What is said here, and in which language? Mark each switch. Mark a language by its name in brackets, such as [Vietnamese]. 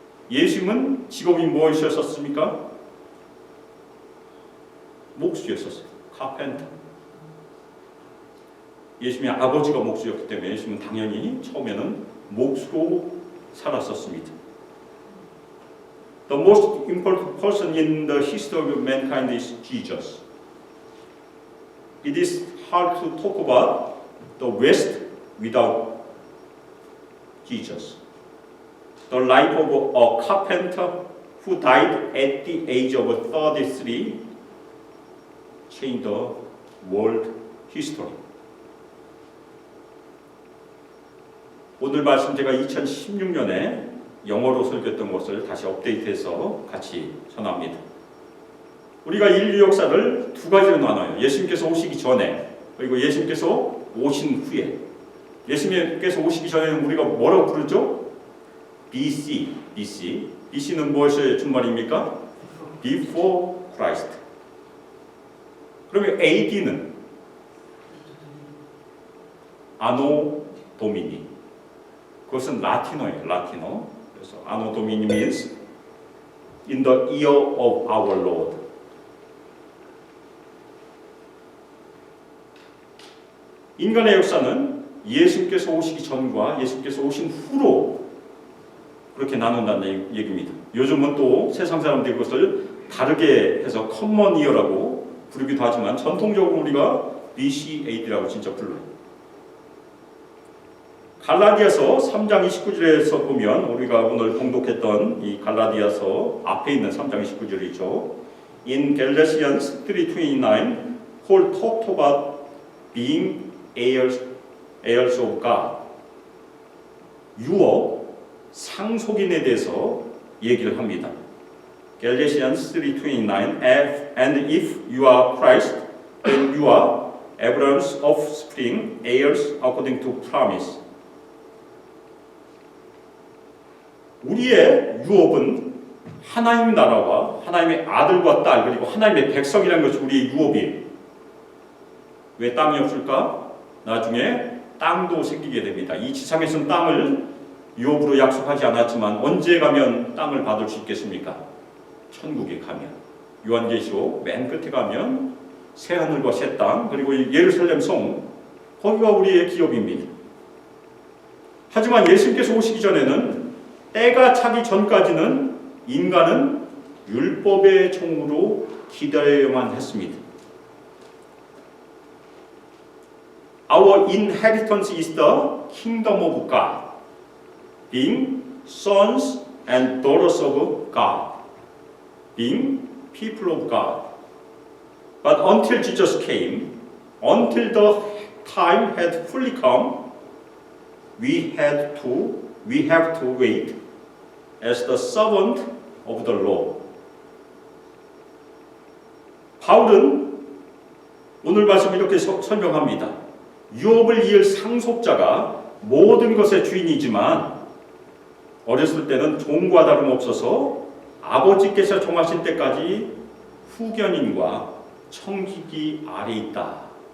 [Korean] 예수님은 직업이 무엇이었습니까? 목수였었어요. 카펜터. 예수님의 아버지가 목수였기 때문에 예수님은 당연히 처음에는 목수로 살았었습니다. [English] The most important person in the history of mankind is Jesus. It is hard to talk about the West without Jesus. The life of a carpenter who died at the age of 33 changed the world history. [Korean] 오늘 말씀 제가 2016년에 영어로 설교했던 것을 다시 업데이트해서 같이 전합니다. 우리가 인류 역사를 두 가지로 나눠요. 예수님께서 오시기 전에 그리고 예수님께서 오신 후에. 예수님께서 오시기 전에는 우리가 뭐라고 부르죠? [English] BC. [Korean] BC는 무엇의 준말입니까? [English] Before Christ. [Korean] 그러면 AD는 Anno Domini. 그것은 라틴어예요. 라틴어. 그래서 [English] Anno Domini means in the year of our Lord. [Korean] 인간의 역사는 예수님께서 오시기 전과 예수님께서 오신 후로 그렇게 나눈다는 얘기입니다. 요즘은 또 세상 사람들이 그것을 다르게 해서 커먼 이어라고 부르기도 하지만 전통적으로 우리가 BC, AD라고 진짜 불러요. 갈라디아서 3장 29절에서 보면 우리가 오늘 봉독했던 이 갈라디아서 앞에 있는 3장 29절이죠. [English] In Galatians 3:29, Paul talked about being heirs of God. [Korean] 유업, 상속인에 대해서 얘기를 합니다. [English] Galatians 3:29, and if you are Christ, then you are Abraham's offspring, heirs according to promise. [Korean] 우리의 유업은 하나님의 나라와 하나님의 아들과 딸 그리고 하나님의 백성이라는 것이 우리의 유업이에요. 왜 땅이 없을까? 나중에 땅도 생기게 됩니다. 이 지상에서는 땅을 유업으로 약속하지 않았지만 언제 가면 땅을 받을 수 있겠습니까? 천국에 가면. 요한계시록 맨 끝에 가면 새하늘과 새 땅 그리고 예루살렘 성 거기가 우리의 기업입니다. 하지만 예수님께서 오시기 전에는 때가 차기 전까지는 인간은 율법의 종으로 기다려야만 했습니다. [English] Our inheritance is the kingdom of God, being sons and daughters of God, being people of God. But until Jesus came, until the time had fully come, we have to wait as the servant of the Lord. [Korean] 바울은 오늘 말씀 이렇게 설명합니다. 유업을 이을 상속자가 모든 것의 주인이지만 어렸을 때는 종과 다름없어서 아버지께서 정하신 때까지 후견인과 청지기 아래 있다.